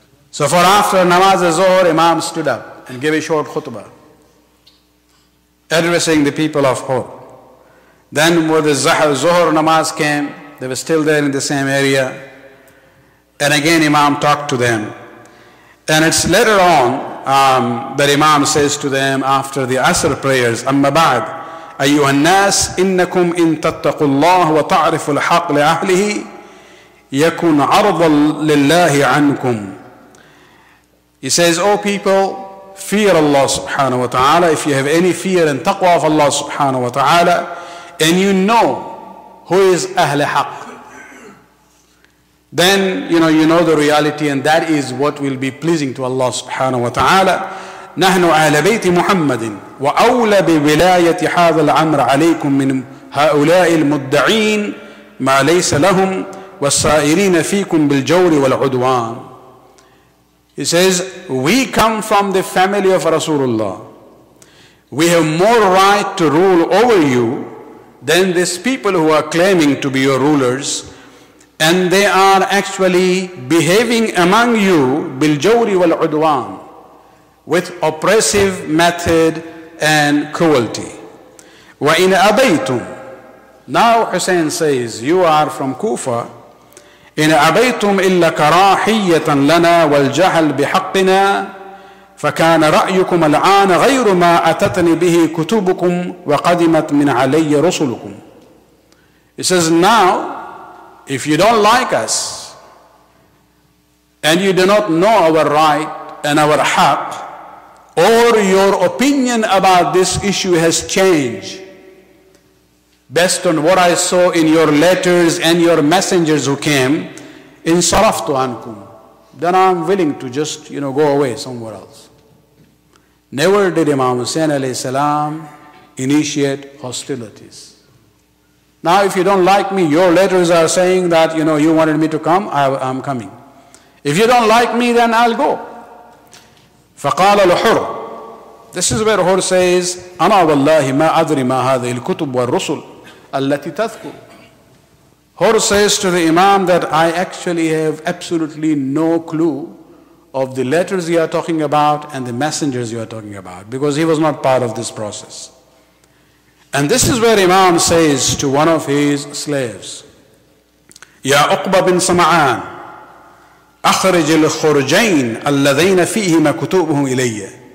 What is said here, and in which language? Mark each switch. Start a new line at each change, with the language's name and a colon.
English: So for after namaz al-Zuhr, Imam stood up and gave a short khutbah, addressing the people of Hur. Then when the Zuhr namaz came, they were still there in the same area. And again Imam talked to them. And it's later on that Imam says to them after the Asr prayers,
Arabic: أما بعد أيها الناس إنكم إن تتقوا الله وتعرفوا الحق لأهله يكون عرضا لله عنكم.
English: He says, O people, fear Allah subhanahu wa ta'ala. If you have any fear and taqwa of Allah subhanahu wa ta'ala, and you know who is Ahl Haqq, then you know the reality, and that is what will be pleasing to Allah subhanahu wa ta'ala.
Arabic: نحن أهل بيت محمد وأولى بولاية هذا الأمر عليكم من هؤلاء المدعين ما ليس لهم والسائرين فيكم بالجور والعدوان.
English: He says, we come from the family of Rasulullah. We have more right to rule over you than these people who are claiming to be your rulers, and they are actually behaving among you
Arabic: biljawri wal udwan,
English: with oppressive method and cruelty.
Arabic: Wa in abaytum.
English: Now Hussain says, you are from Kufa.
Arabic: إن أبيتم إلا كراهية لنا والجهل بحقنا فكان رأيكم الآن غير ما أتتني به كتبكم وقدمت من علي رسلكم.
English: It says, now if you don't like us and you do not know our right and our haqq, or your opinion about this issue has changed based on what I saw in your letters and your messengers who came,
Arabic: insaraftu ankum,
English: then I'm willing to just, go away somewhere else. Never did Imam Hussain alayhi salam initiate hostilities. Now if you don't like me, your letters are saying that, you wanted me to come, I'm coming. If you don't like me, then I'll go.
Arabic: فقال الحر.
English: This is where Hur says,
Arabic: أنا والله ما أدري ما هذه الكتب والرسل التي تذكر.
English: Hur says to the Imam that I actually have absolutely no clue of the letters you are talking about and the messengers you are talking about, because he was not part of this process. And this is where Imam says to one of his slaves,
Arabic: يا عقبة بن سمعان أخرج الخرجين اللذين فيهما كتبهم إلي.